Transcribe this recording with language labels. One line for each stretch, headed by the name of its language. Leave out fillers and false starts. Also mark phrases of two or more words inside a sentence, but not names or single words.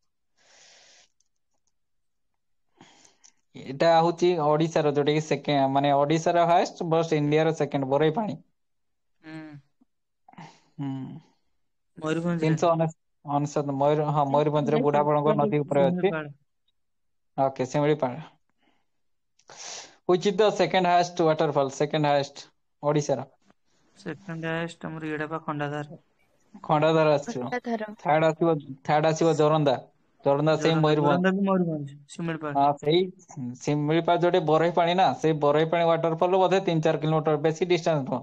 Odia: ଏଇଟା ହଉଛି ଓଡିଶାର ଯୋଉଟା କି ସେକେଣ୍ଡ ମାନେ ଓଡିଶାର
English: highest but
Odia: ଇଣ୍ଡିଆର ସେକେଣ୍ଡ ବରେଇ ପାଣି। ହୁଁ। ହୁଁ। ମୟୂରଭଞ୍ଜରେ 399 ମୟୂରଭଞ୍ଜରେ ବୁଢା ବଳଙ୍ଗ ନଦୀ ଉପରେ ଅଛି। ଶିମିଳିପାଳ। ଓକେ ଶିମିଳିପାଳ।
English: which is the second highest waterfall second highest ଓଡିଶାର? second highest
Odia: ଆମର ଇଏଟା ବା ଖଣ୍ଡାଧାର। ଖଣ୍ଡାଧାର ଆସିବ। ଖଣ୍ଡାଧାର ଥାର୍ଡ ଆସିବ ଜୋରନ୍ଦା। ଜୋରନ୍ଦା ସେଇ ମୟୂରଭଞ୍ଜ। ଜୋରନ୍ଦା ବି ମୟୂରଭଞ୍ଜ ଶିମିଳିପାଳ। ହଁ ସେଇ ଶିମିଳିପାଳ ଯୋଉଠି ବରେଇ ପାଣି ନା ସେଇ ବରେଇ ପାଣି ୱାଟରଫଲ ବୋଧେ 3-4 କିଲୋମିଟର ବେଶୀ ଡିଷ୍ଟାନ୍ସ ନୁହଁ।